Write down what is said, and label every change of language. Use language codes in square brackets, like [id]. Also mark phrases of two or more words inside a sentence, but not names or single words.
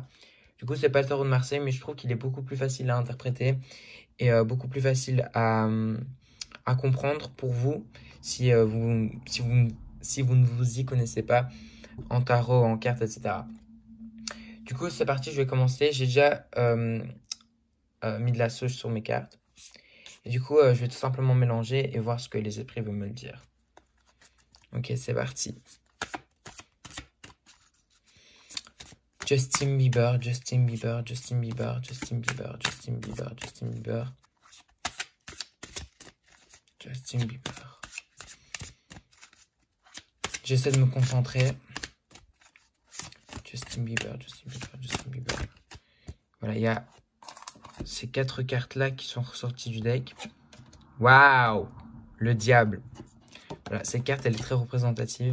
[fr] Du coup, c'est pas le tarot de Marseille, mais je trouve qu'il est beaucoup plus facile à interpréter et beaucoup plus facile à comprendre pour vous si vous ne vous y connaissez pas en tarot, en cartes, etc. Du coup, c'est parti, je vais commencer. J'ai déjà mis de la sauge sur mes cartes. Et du coup, je vais tout simplement mélanger et voir ce que les esprits veulent me le dire. Ok, c'est parti. Justin Bieber, Justin Bieber, Justin Bieber, Justin Bieber, Justin Bieber, Justin Bieber. Justin Bieber. J'essaie de me concentrer. Justin Bieber, Justin Bieber, Justin Bieber. Voilà, il y a ces 4 cartes-là qui sont ressorties du deck. Waouh! Le diable. Voilà, cette carte, elle est très représentative.